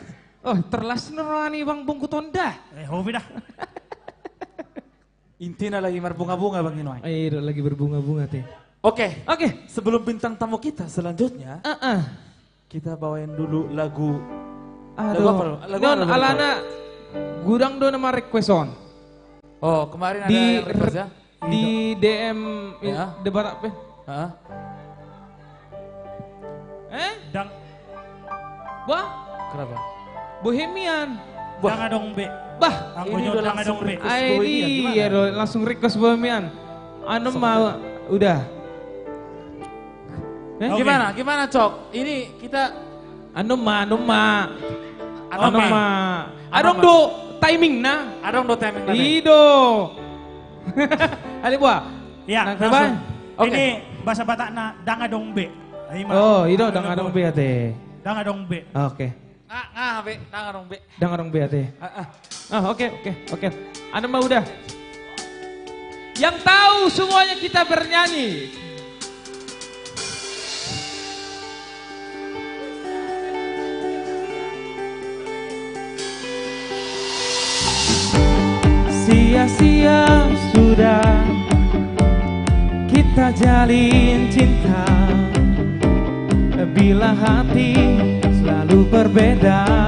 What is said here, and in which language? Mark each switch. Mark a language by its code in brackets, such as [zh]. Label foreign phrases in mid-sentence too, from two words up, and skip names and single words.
[id] Oh, terlas nurani Bang Bonggut Honda. Hobi dah. Intinya lagi berbunga-bunga Bang Inoy. Iya, lagi berbunga-bunga teh. Oke, sebelum bintang tamu kita selanjutnya, kita bawain dulu lagu. Lagu apa? [bbc] Non alana gudang do nama request on. [id] Oh, kemarin ada yang request ya? Di DM debat apa? [bbc] Dang. [id] Wah? Kenapa? Bohemian. [bbc] Dang adong B. [id] Bah, ini udah langsung request Bohemian. Iya, langsung request Bohemian. Anu mau udah. Gimana? Gimana, Cok? Ini kita [bbc] Adong do timing na. Adong do timing na. Ido. Ali buah. [id] Ya, langsung. Ini bahasa Batakna [bbc] dang adong B. Oh, ido dang adong B ate. Dang adong B. [id] Oke. [bbc] B, dang adong B. Dang adong B ate. [id] Oke. Anu mah udah. Yang tahu semuanya kita bernyanyi. Sia-sia sudah kita jalin cinta, bila hati selalu berbeda.